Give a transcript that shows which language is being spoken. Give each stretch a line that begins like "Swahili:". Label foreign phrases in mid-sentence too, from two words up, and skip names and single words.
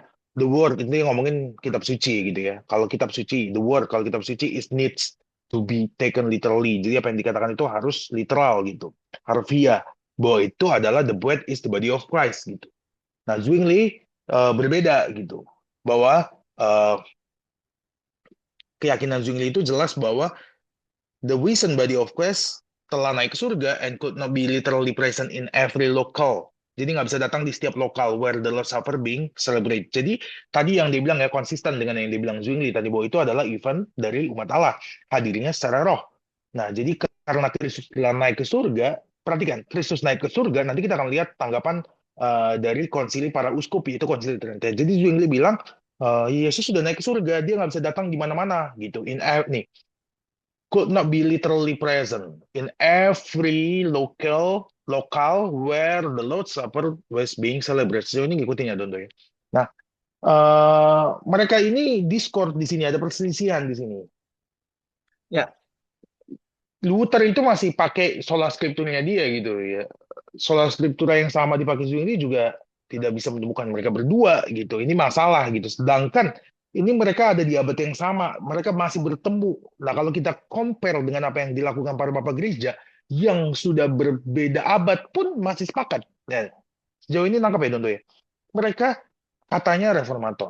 English: The word
Indonesian: itu yang ngomongin kitab suci gitu ya. Kalau kitab suci,
English: the word
Indonesian: kalau kitab suci
English: is needs to be taken literally.
Indonesian: Jadi apa yang dikatakan itu harus literal gitu, harfiah. Bahwa itu adalah
English: the bread is the body of Christ
Indonesian: gitu. Nah, Zwingli berbeda gitu, bahwa keyakinan Zwingli itu jelas bahwa
English: the risen body of Christ
Indonesian: telah naik ke surga
English: and could not be literally present in every local.
Indonesian: Jadi nggak bisa datang di setiap lokal
English: where the Lord's Supper being celebrate.
Indonesian: Jadi tadi yang dibilang ya konsisten dengan yang dibilang Zwingli tadi bahwa itu adalah event dari umat Allah, hadirnya secara roh. Nah, jadi karena Kristus telah naik ke surga, perhatikan, Kristus naik ke surga, nanti kita akan lihat tanggapan dari konsili para uskup, yaitu konsili Trinity. Jadi Zwingli bilang, Yesus sudah naik ke surga, dia nggak bisa datang di mana-mana gitu. Nih,
English: could not be literally present in every lokal where the Lord's Supper was being celebrated.
Indonesian: So ini ngikutin ya, Dondo ya. Nah, mereka ini discord di sini, ada perselisihan di sini. Ya, Luther itu masih pakai
Latin: sola scriptura
Indonesian: dia gitu ya.
Latin: Sola scriptura
Indonesian: yang sama dipakai Zwingli juga tidak bisa menemukan mereka berdua gitu. Ini masalah gitu. Sedangkan ini mereka ada di abad yang sama, mereka masih bertemu. Nah, kalau kita compare dengan apa yang dilakukan para bapak gereja yang sudah berbeda abad pun masih sepakat. Nah, sejauh ini nangkap ya, Dondo ya. Mereka katanya reformator.